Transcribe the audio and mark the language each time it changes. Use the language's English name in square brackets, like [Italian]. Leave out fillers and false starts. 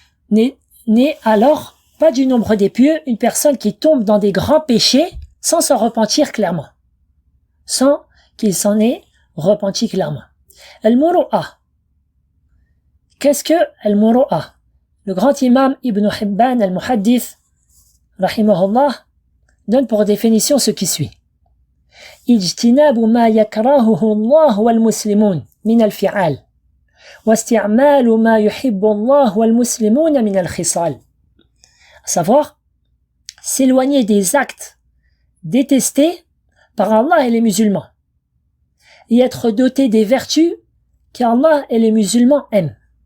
[French] N'est alors pas du nombre des pieux une personne qui tombe dans des grands péchés sans s'en repentir clairement. Sans qu'il s'en ait repenti clairement. Al-Muru'a. Qu'est-ce que Al-Muru'a? Le grand imam Ibn Hibban al-Muhaddith, rahimahullah, donne pour définition ce qui suit. [Arabic] اجتناب ما يكرهه الله والمسلمون من الفعال واستعمال ما يحب الله والمسلمون من الخصال. [French] À savoir, s'éloigner des actes détestés par Allah et les musulmans et être doté des vertus qu'Allah et les musulmans aiment.